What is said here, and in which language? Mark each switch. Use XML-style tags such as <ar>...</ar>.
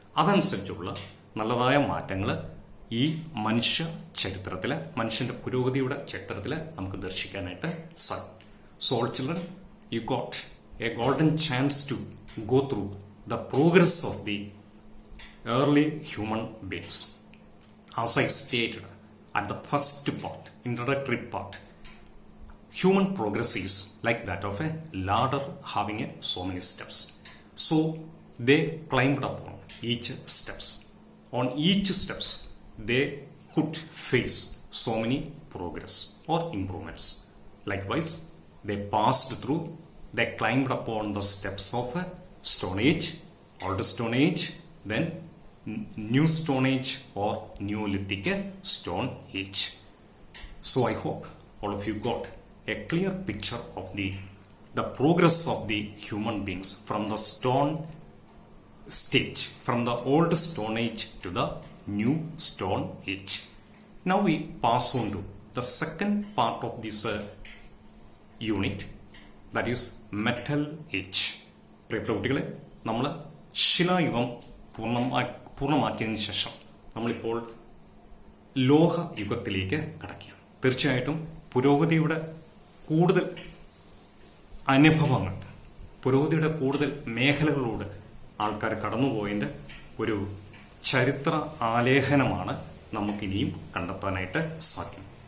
<ml>അതനുസരിച്ചുള്ള നല്ലതായ മാറ്റങ്ങൾ ഈ മനുഷ്യ ചരിത്രത്തിലെ, മനുഷ്യന്റെ പുരോഗതിയുടെ ചരിത്രത്തിൽ നമുക്ക് ദർശിക്കാനായിട്ട് സാധിക്കും.</ml> <en>So all children, you got a golden chance to go through the progress of the early human beings. As I stated at the first part, introductory part, human progress is like that of a ladder having so many steps. So they climbed upon each steps. On each steps, they could face so many progress or improvements. Likewise, they passed through, they climbed upon the steps of a Stone Age, Old Stone Age, then New Stone Age or Neolithic Stone Age. So I hope all of you got a clear picture of the progress of the human beings from the stone stage, from the old Stone Age to the New Stone Age. Now we pass on to the second part of this unit, that is Metal Age.</en> <ml>പ്രിയപ്പെട്ട കുട്ടികളെ, നമ്മൾ ശിലായുഗം പൂർണ്ണമാക്കിയതിനു ശേഷം നമ്മളിപ്പോൾ ലോഹ യുഗത്തിലേക്ക് കടക്കുകയാണ്. തീർച്ചയായിട്ടും പുരോഗതിയുടെ കൂടുതൽ അനുഭവങ്ങൾ, പുരോഗതിയുടെ കൂടുതൽ മേഖലകളിലൂടെ ആൾക്കാർ കടന്നുപോയതിൻ്റെ ഒരു ചരിത്ര ആലേഖനമാണ് നമുക്കിനിയും കണ്ടെത്താനായിട്ട് സാധിക്കും.</ml>